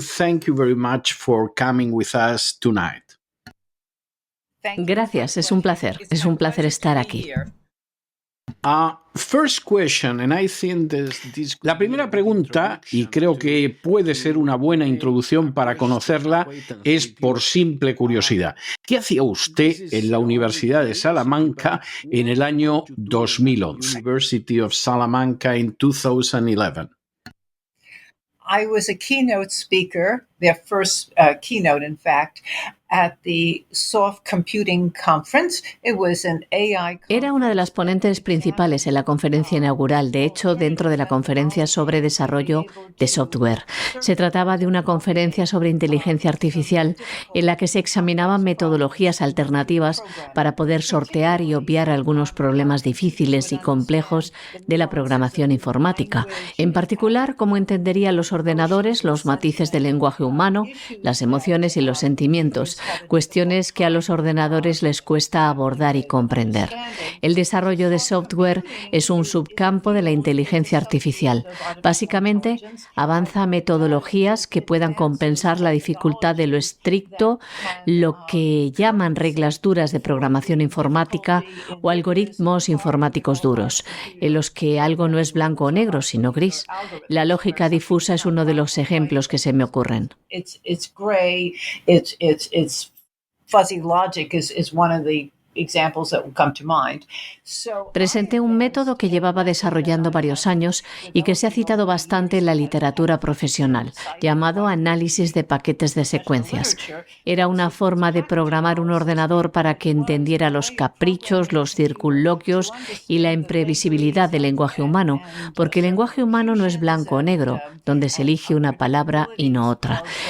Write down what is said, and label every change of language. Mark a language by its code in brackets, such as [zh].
[en] Thank you very much for coming with us tonight. [es] Gracias, es un placer estar aquí. [en] First question, and I think [es] la primera pregunta, y creo que puede ser una buena introducción para conocerla, es por simple curiosidad. ¿Qué hacía usted en la Universidad de Salamanca en el año 2011? [en] University of Salamanca in 2011. I was a keynote speaker, their first keynote, in fact, at the Soft Computing Conference. It was an AI. [es] Era una de las ponentes principales en la conferencia inaugural, de hecho, dentro de la conferencia sobre desarrollo de software. Se trataba de una conferencia sobre inteligencia artificial en la que se examinaban metodologías alternativas para poder sortear y obviar algunos problemas difíciles y complejos de la programación informática. En particular, cómo entenderían los ordenadores los matices del lenguaje humano, las emociones y los sentimientos, cuestiones que a los ordenadores les cuesta abordar y comprender. El desarrollo de software es un subcampo de la inteligencia artificial. Básicamente, avanza a metodologías que puedan compensar la dificultad de lo estricto, lo que llaman reglas duras de programación informática o algoritmos informáticos duros, en los que algo no es blanco o negro, sino gris. La lógica difusa es uno de los ejemplos que se me ocurren. [en] It's gray, it's fuzzy logic is one of the examples that will come to mind. [es] Presenté un método que llevaba desarrollando varios años y que se ha citado bastante en la literatura profesional, llamado análisis de paquetes de secuencias. Era una forma de programar un ordenador para que entendiera los caprichos, los circunloquios y la imprevisibilidad del lenguaje humano, porque el lenguaje humano no es blanco o negro, donde se elige una palabra y no otra.